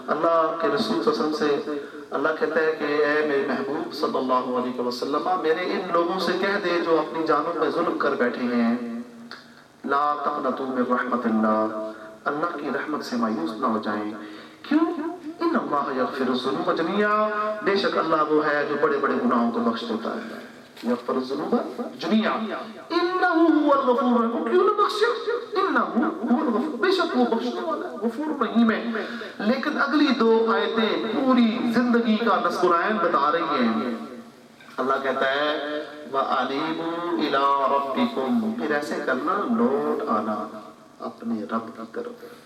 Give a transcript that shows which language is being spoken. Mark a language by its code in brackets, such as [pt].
[ur] اللہ کے رسول صلی اللہ علیہ وسلم سے اللہ کہتا ہے کہ اے میرے محبوب صلی اللہ علیہ وسلم میرے ان لوگوں سے کہہ دے جو اپنی جانوں پہ ظلم کر بیٹھے ہیں, [ar] لا تقنطوا من رحمت اللہ, [ur] اللہ کی رحمت سے مایوس نہ ہو جائیں. کیوں؟ [ar] ان اللہ یغفر الذنوب جميعا, [ur] بے شک اللہ وہ ہے جو بڑے بڑے گناہوں کو بخش دیتا ہے. [ar] یغفر الذنوب جميعا انہ هو الغفور الرحیم. [ur] کیوں نہ بخشے؟ [ar] انہ هو الغفور, [ur] بے شک وہ بخشنے والا ہے, غفور رحیم ہے. لیکن اگلی دو آیتیں پوری زندگی کا نصب العین بتا رہی ہیں. اللہ کہتا ہے [ar] وَأَنِيبُوا إِلَىٰ رَبِّكُمْ, [ur] پھر ایسے کرنا لوٹ آنا اپنے رب کی طرف.